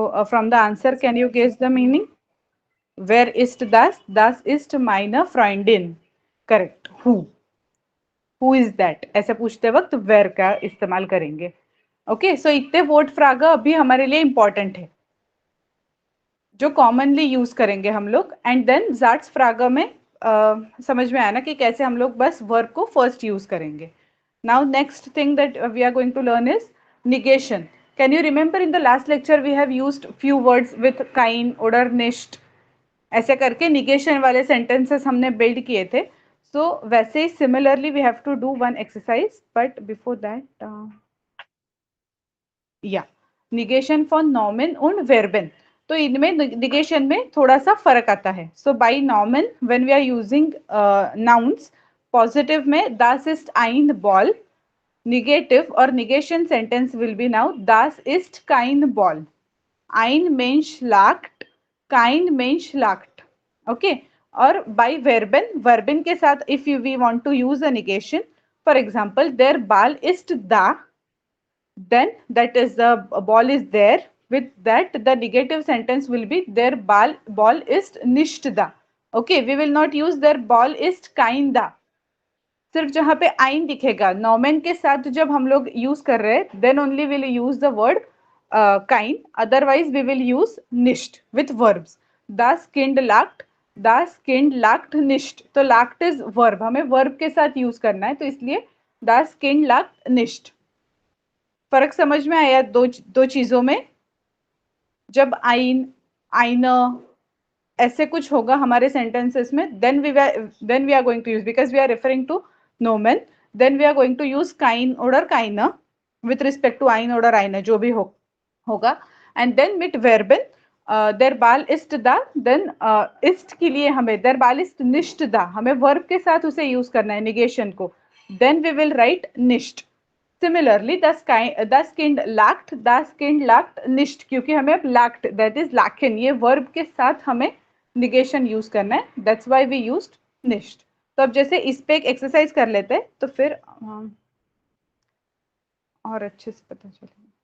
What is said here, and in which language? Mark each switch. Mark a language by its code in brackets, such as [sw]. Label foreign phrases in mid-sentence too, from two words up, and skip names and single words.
[en] from the answer, can you guess the meaning? [de] Wer ist das? Das ist meine Freundin. [en] Correct. Who is that? [hi] ऐसे पूछते वक्त where का इस्तेमाल करेंगे. [en] okay, so [hi] इतने [de] W-Fragen [hi] अभी हमारे लिए इंपॉर्टेंट है जो कॉमनली यूज करेंगे हम लोग. [en] and then [de] Satzfragen [hi] में समझ में आया ना कि कैसे हम लोग बस वर्ब को [en] first use [hi] करेंगे. [en] now next thing that we are going to learn is negation. can you remember in the last lecture we have used few words with [de] kein, oder, nicht, [hi] ऐसे करके निगेशन वाले सेंटेंसेस हमने बिल्ड किए थे. [en] सो [hi] वैसे ही [en] similarly we have to do one exercise, but before that या negation for [de] Nomen und Verben. [hi] तो इनमें निगेशन में थोड़ा सा फर्क आता है. [en] so by नॉमिन when we are using nouns, positive में [de] das ist ein Ball, [en] निगेटिव और negation sentence will be now [de] das ist kein Ball. ein Mensch lacht, kein Mensch lacht. [en] ओके, और बाय [de] Verben, Verben [hi] के साथ [en] if you we want to use a negation, for example [de] der Ball ist da, [en] then that is the ball is there. With that the negative sentence will be [de] their ball ist nicht da. [en] Okay, we will not use [de] their ball ist kein da. [hi] सिर्फ जहां पे आइन दिखेगा नॉमेन के साथ जब हम लोग यूज कर रहे हैं, [en] then only will use the word [hi] काइन, [en] otherwise we will use [hi] निस्ट [en] with verbs. [de] das kind lacht, das kind lacht nicht. [hi] तो lacht [en] is verb, [hi] हमें वर्ब के साथ यूज करना है, तो इसलिए [de] das kind lacht nicht. [hi] फर्क समझ में आया दो चीजों में? जब आइन, आइन ऐसे कुछ होगा हमारे सेंटेंसेस में, [en] then we are going to use, because we are referring to Nomen, then we are going to use [de] kein oder keine [en] with respect to [de] ein oder eine [hi] जो भी होगा. [en] and then with [hi] वर्बन [de] der Ball ist da, [hi] देन इस्ट के लिए हमें [de] der Ball ist nicht da, [hi] हमें वर्ब के साथ उसे यूज करना है निगेशन को. [en] then we will write [de] निष्ट. सिमिलरली das Kind lacht, das Kind lacht nicht, [hi] क्योंकि हमें अब lacht [en] that is [hi] lachen ये वर्ब के साथ हमें निगेशन यूज करना है, [en] that's why we used nicht. [hi] तो अब जैसे इस पे एक एक्सरसाइज कर लेते हैं तो फिर और अच्छे से पता चलेगा.